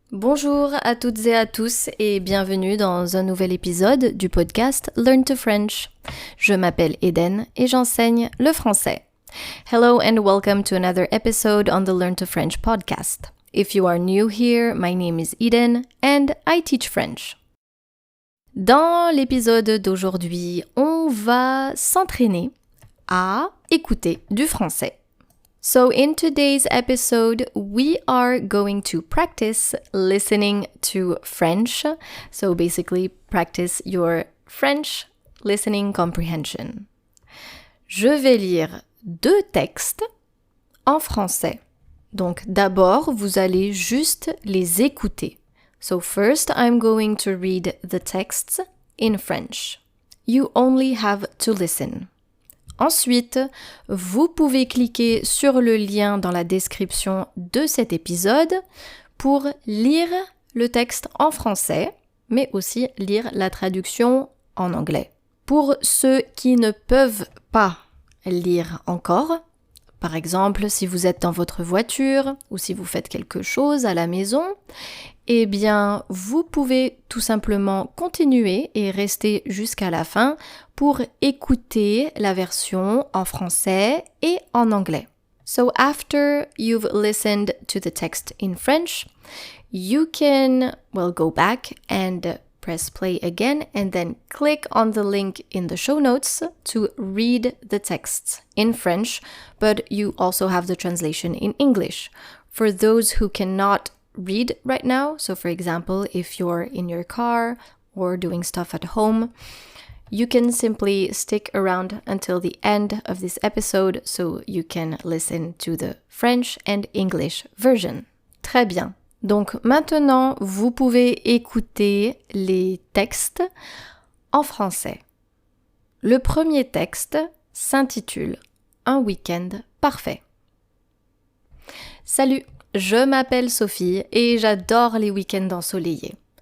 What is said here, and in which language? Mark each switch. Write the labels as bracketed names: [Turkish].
[French] Bonjour à toutes et à tous et bienvenue dans un nouvel épisode du podcast Learn to French. Je m'appelle Eden et j'enseigne le français. [English] Hello and welcome to another episode on the Learn to French podcast. If you are new here, my name is Eden and I teach French. [French] Dans l'épisode d'aujourd'hui, on va s'entraîner à écouter du français. [English] So in today's episode, we are going to practice listening to French. So basically, practice your French listening comprehension. [French] Je vais lire 2 textes en français. Donc d'abord, vous allez juste les écouter. [English] So first, I'm going to read the texts in French. You only have to listen. [French] Ensuite, vous pouvez cliquer sur le lien dans la description de cet épisode pour lire le texte en français, mais aussi lire la traduction en anglais. Pour ceux qui ne peuvent pas lire encore, par exemple si vous êtes dans votre voiture ou si vous faites quelque chose à la maison, eh bien, vous pouvez tout simplement continuer et rester jusqu'à la fin pour écouter la version en français et en anglais. [English] So after you've listened to the text in French, you can, go back and press play again and then click on the link in the show notes to read the text in French, but you also have the translation in English. For those who cannot read right now, so for example, if you're in your car or doing stuff at home, you can simply stick around until the end of this episode so you can listen to the French and English version. [French] Très bien. Donc maintenant, vous pouvez écouter les textes en français. Le premier texte s'intitule « Un week-end parfait ». Salut, je m'appelle Sophie et j'adore les week-ends ensoleillés.